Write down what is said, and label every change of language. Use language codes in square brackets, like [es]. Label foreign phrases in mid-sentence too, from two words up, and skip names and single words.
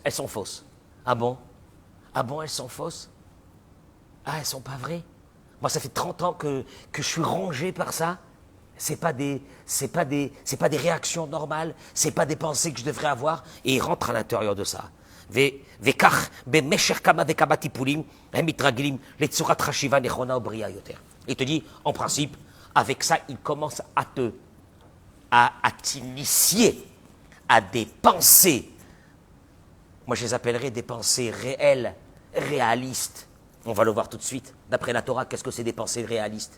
[fr] Elles sont fausses. Ah bon, elles sont fausses? Ah, elles sont pas vraies? Moi, ça fait 30 ans que je suis rongé par ça. C'est pas des réactions normales, c'est pas des pensées que je devrais avoir, et il rentre à l'intérieur de ça. [he] וכך במשך כמה וכמה טיפולים הם מתרגלים לצורת חשיבה נכונה ובריאה יותר. [fr] Il te dit, en principe, avec ça, il commence à t'initier à des pensées. Moi, je les appellerais des pensées réelles, réalistes. On va le voir tout de suite. D'après la Torah, qu'est-ce que c'est des pensées réalistes?